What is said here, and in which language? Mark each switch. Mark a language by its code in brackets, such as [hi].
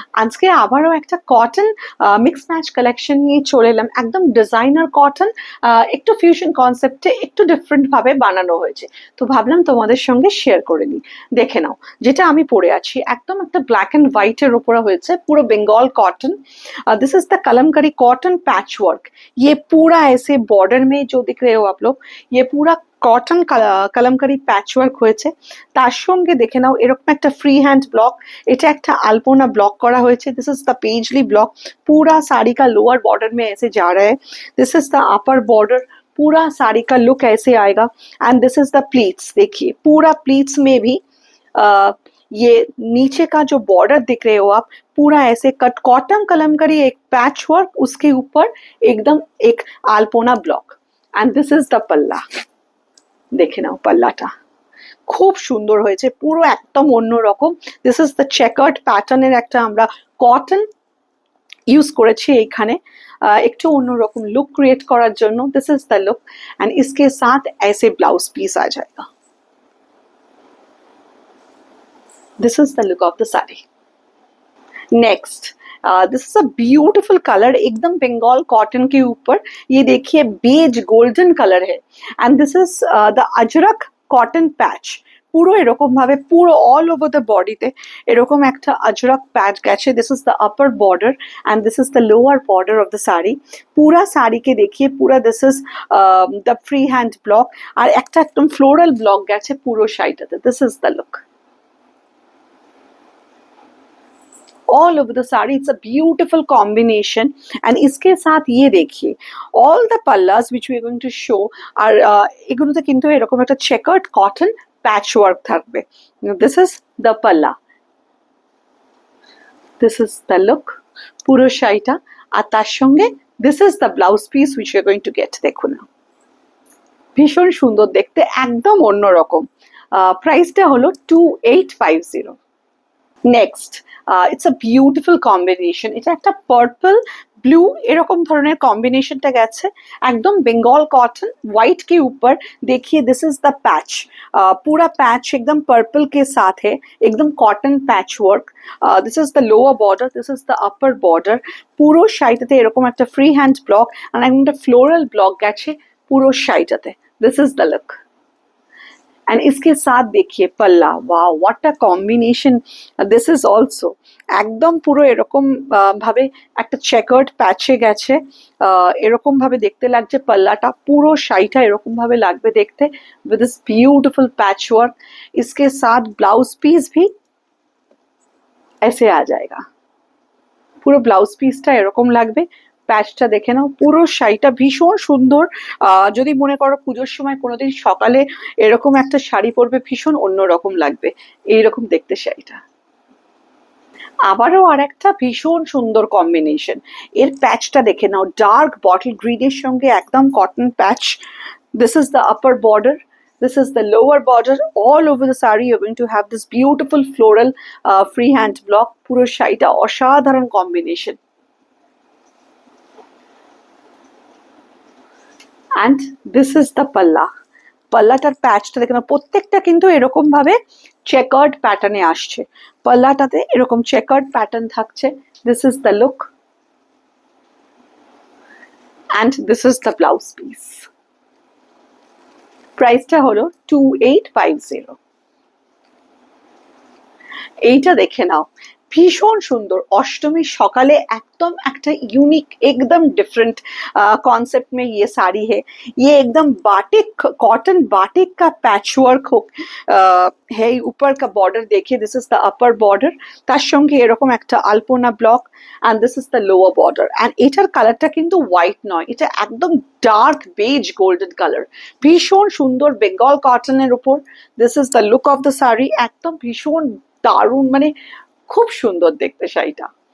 [bn] আজকে আবারও একটা কটন মিক্স ম্যাচ কালেকশন নিয়ে চলে এলাম। একদম ডিজাইনার কটন, একটু ফিউশন কনসেপ্টে একটু ডিফারেন্ট ভাবে বানানো হয়েছে। তো ভাবলাম তোমাদের সঙ্গে শেয়ার করে নিই। দেখে নাও, যেটা আমি পরে আছি একদম একটা ব্ল্যাক [en] and white [bn] এর উপরে হয়েছে, পুরো Bengal cotton. [en] This is the kalamkari cotton patch work. [hi] ये पूरा ऐसे बॉर्डर में जो दिख रहे हो आप लोग, ये पूरा [bn] কটন কালামকারি প্যাচ ওয়ার্ক হয়েছে। তার সঙ্গে দেখে নাও এরকম একটা ফ্রি হ্যান্ড ব্লক, এটা একটা [hi] अल्पोना ब्लॉक करा हुआ है। [en] This is the paisley block. [hi] पूरा साड़ी का लोअर बॉर्डर में ऐसे जा रहा है। This is the upper border. पूरा साड़ी का लुक ऐसे आएगा। [en] And this is the pleats. [hi] देखिए पूरा प्लीट्स में भी ये नीचे का जो बॉर्डर दिख रहे हो आप, पूरा ऐसे कट कॉटन कलमकारी एक पैच वर्क, उसके ऊपर एकदम एक अल्पोना block. [en] And this is the palla. [bn] দেখে নাও পাল্লাটা খুব সুন্দর হয়েছে, পুরো একদম অন্যরকম। দিস ইজ দ্য চেকার্ড প্যাটার্নের একটা আমরা কটন ইউজ করেছি এইখানে, একটু অন্যরকম লুক ক্রিয়েট করার জন্য। [en] This is the look. [hi] And इसके साथ ऐसे ब्लाउज पीस आ जाएगा। [en] This is the look of the sari. Next, this is a beautiful colour, [hi] एकदम बंगाल कॉटन के ऊपर। ये देखिए बेज गोल्डन कलर है। [en] And this is the ajrak cotton patch. [bn] পুরো এরকম ভাবে পুরো অল ওভার দ্য বডিতে এরকম একটা আজরক প্যাচ গেছে। [en] This is the upper border and this is the lower border of the sari. [bn] পুরা শাড়িকে দেখিয়ে পুরা [en] this is the free hand block, [bn] আর একটা একদম ফ্লোরাল ব্লক গেছে পুরো শাড়িটাতে। [en] This is the look all over the saree. It's a beautiful combination. And [hi] इसके साथ ये देखिए [en] all the pallas which we are going to show are [bn] এগুলোতে কিন্তু এরকম একটা [en] checkered cotton patchwork [bn] থাকবে। [en] This is the palla. This is the look [bn] পুরো শাড়িটা। আর তার সঙ্গে [en] this is the blouse piece which you are going to get। [bn] দেখুন না, ভীষণ সুন্দর দেখতে, একদম অন্যরকম। প্রাইসটা হলো 2850। [en] Next, it's a beautiful combination. [bn] এটা একটা পার্পল ब्लू এরকম ধরনের কম্বিনেশনটা গেছে, একদম বেঙ্গল [hi] कॉटन व्हाइट के ऊपर। देखिए [en] this is the patch, [hi] पूरा पैच एकदम पर्पल के साथ है, एकदम cotton patch work. [en] This is the lower border, this is the upper border. [bn] পুরো শাড়িটাতে এরকম একটা ফ্রি হ্যান্ড ব্লক আর একটা ফ্লোরাল ব্লক গেছে পুরো শাড়িটাতে। [en] This is the look. [hi] And इसके साथ देखिए पल्ला, [en] Wow what a combination this is also. [bn] একদম পুরো এরকম ভাবে একটা চেকার্ড প্যাচে গেছে, এরকম ভাবে দেখতে লাগছে पल्लाটা। পুরো শাড়িটা এরকম ভাবে লাগবে দেখতে [en] with this beautiful patchwork। [hi] इसके साथ ब्लाउज पीस भी ऐसे आ जाएगा। [bn] পুরো ব্লাউজ পিসটা এরকম লাগবে। প্যাচটা দেখে নাও, পুরো শাড়িটা ভীষণ সুন্দর। যদি মনে করো পুজোর সময় কোনোদিন সকালে এরকম একটা শাড়ি পরবে, ভীষণ অন্যরকম লাগবে এইরকম দেখতে শাড়িটা। আবারও আর একটা ভীষণ সুন্দর কম্বিনেশন। এর প্যাচটা দেখে নাও, ডার্ক বটল গ্রিনের সঙ্গে একদম cotton patch. [en] This is the upper border, this is the lower border। all over the saree you're going to have this beautiful floral free hand block। [bn] পুরো শাড়িটা অসাধারণ combination. [en] and this is the palla। [bn] পাল্লাটার প্যাচটা দেখে নাও, প্রত্যেকটা কিন্তু এরকম ভাবে chequered প্যাটার্নে আসছে। পাল্লাটাতে এরকম চেকার্ড প্যাটার্ন থাকছে। [en] This is the look and this is the blouse piece। [bn] প্রাইসটা হলো 2850। এইটা দেখে নাও, ভীষণ সুন্দর। অষ্টমীর সকালে একদম একটা [hi] यूनिक एकदम डिफरेंट कॉन्सेप्ट में ये साड़ी है। ये एकदम बाटिक कॉटन बाटिक का पैचवर्क है। ऊपर का बॉर्डर देखिए, [en] This is the upper border. [bn] তার সঙ্গে এরকম একটা আলপনা block [en] and this is the lower border। [bn] and এটার কালারটা কিন্তু হোয়াইট নয়, এটা একদম ডার্ক বেজ গোল্ডেন কালার। ভীষণ সুন্দর বেঙ্গল কটনের উপর। [en] This is the look of the sari. [bn] একদম ভীষণ দারুণ, মানে খুব সুন্দর দেখতে শাড়িটা।